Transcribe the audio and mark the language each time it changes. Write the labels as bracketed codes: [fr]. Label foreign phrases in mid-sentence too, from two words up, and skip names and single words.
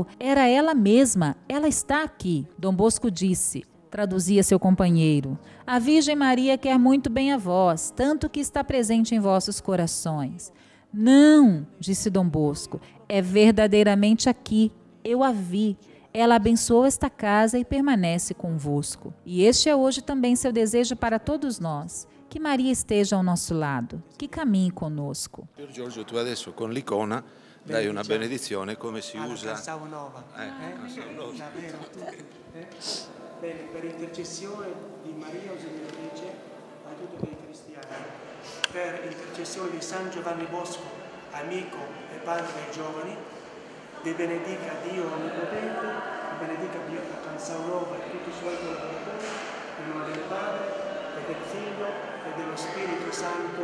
[pt] Era ela mesma, ela está aqui. Dom Bosco disse, traduzia seu companheiro, a Virgem Maria quer muito bem a vós, tanto que está presente em vossos corações. Não, disse Dom Bosco, é verdadeiramente aqui, eu a vi. Ela abençoou esta casa e permanece convosco. E este é hoje também seu desejo para todos nós, que Maria esteja ao nosso lado, que caminhe conosco. [it] Pier Giorgio, tu adesso con l'icona dai una benedizione come si usa. Canzao Nova. Davvero, Bene, per intercessione di Maria Auxiliatrice a tutti i cristiani, per intercessione di San Giovanni Bosco, amico e padre dei giovani, vi benedica Dio Onnipotente, vi benedica Dio Canzao Nova e tutti i suoi collaboratori, nel nome del Padre e del Figlio e dello Spirito Santo.